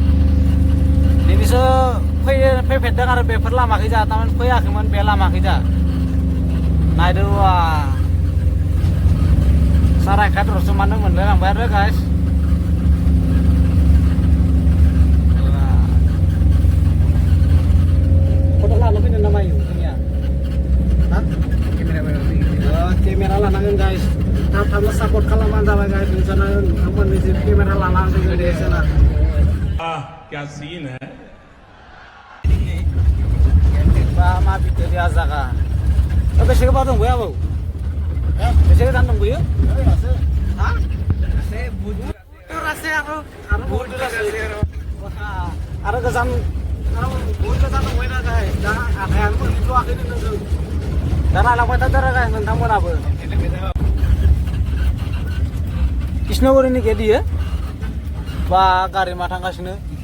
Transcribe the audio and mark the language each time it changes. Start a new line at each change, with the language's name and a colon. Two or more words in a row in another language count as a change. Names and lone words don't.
Bodo: फैफेरदों आरो बेफोर लामाखै जा थारमाने फैयाखैमोन बे लामाखै जा नायदो वा साराय खादरसो मानो मोनलाय लांबाय आरो गाइस फट' लानो फैनो ना मायो जोंनिया केमेरा लानांगोन गाइस थाब सापर्ट खालामबानो जाबाय गाइस नोंथांमोननि जे केमेरा लानांगोन दे जोंना
Hindi: क्या सीन है
Bodo: मा भिडिअ dia जागा बेसे गोबाव दंबोयो आबौ बेसे गोजान दंबोयो आरो गोजान बहुद गोजान दंबाय ना गाइस दा आखायानो मोनहैथ'वाखैनो जों दा नायलांबाय थादों आरो गाइस नोंथांमोनाबो कृष्णगुरिनि गेट इयो बा गारि मा थांगासिनो